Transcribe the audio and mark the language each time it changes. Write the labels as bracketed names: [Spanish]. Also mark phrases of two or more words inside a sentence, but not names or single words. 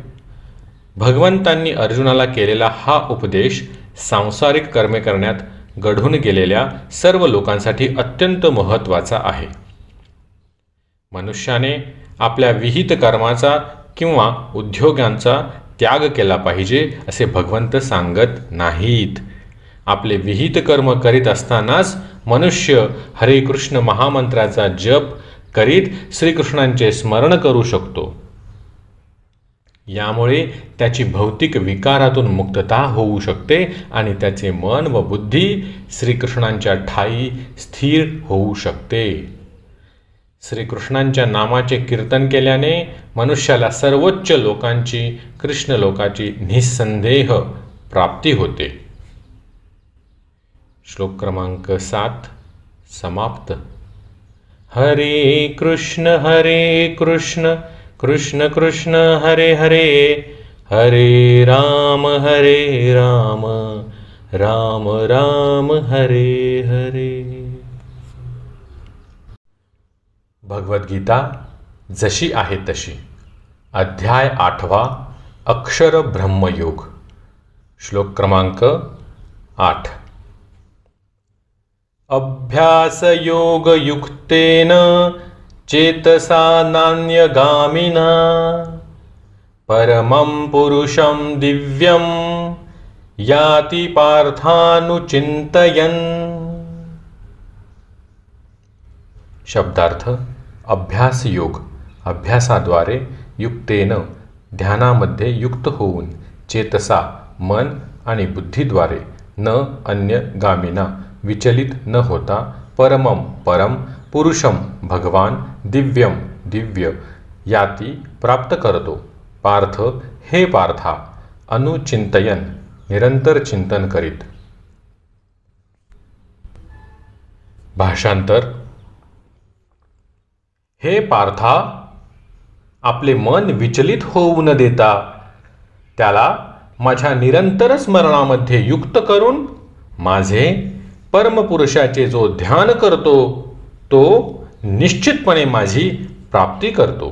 [Marathi] भगवंतांनी अर्जुनाला केलेला हा उपदेश सांसारिक कर्मे करण्यात घडून गेलेल्या सर्व लोकांसाठी अत्यंत महत्त्वाचा आहे. मनुष्याने आपल्या विहित कर्माचा किंवा उद्योगांचा त्याग केला पाहिजे असे भगवंत सांगत नाहीत. आपले विहित कर्म करीत असतानाच मनुष्य हरे कृष्ण महामंत्राचा जप करीत श्रीकृष्णांचे स्मरण करू शकतो. यामुळे त्याची भौतिक विकारातून मुक्तता होऊ शकते आणि त्याचे मन व बुद्धी श्रीकृष्णांच्या ठाई स्थिर होऊ शकते. श्रीकृष्णांच्या नामाचे कीर्तन केल्याने मनुष्याला सर्वोच्च लोकांची, कृष्ण लोकाची निसंदेह प्राप्ती होते. श्लोक क्रमांक 7 समाप्त. हरे कृष्ण कृष्ण कृष्ण हरे हरे, हरे राम राम राम हरे हरे. भगवद्गीता जशी आहे तशी. अध्याय 8 अक्षर ब्रह्मयोग. श्लोक क्रमांक 8. [Sanskrit] अभ्यास योग युक्तेन चेतसा नान्यगामिना, परमं पुरुषं दिव्यं याति पार्थानुचिंतयन्. [Marathi] शब्दार्थ अभ्यास योग, अभ्यासाद्वारे युक्तेन ध्यानामध्ये युक्त होऊन चेतसा मन आणि बुद्धीद्वारे न अन्य गामिना विचलित न होता परमं परम पुरुषम भगवान दिव्यम दिव्य याती प्राप्त करतो. पार्थ हे पार्था अनुचिंतयन निरंतर चिंतन करीत. भाषांतर. हे पार्था, आपले मन विचलित होऊ न देता त्याला माझ्या निरंतर स्मरणामध्ये युक्त करून माझे परमपुरुषाचे जो ध्यान करतो तो निश्चितपणे माझी प्राप्ती करतो.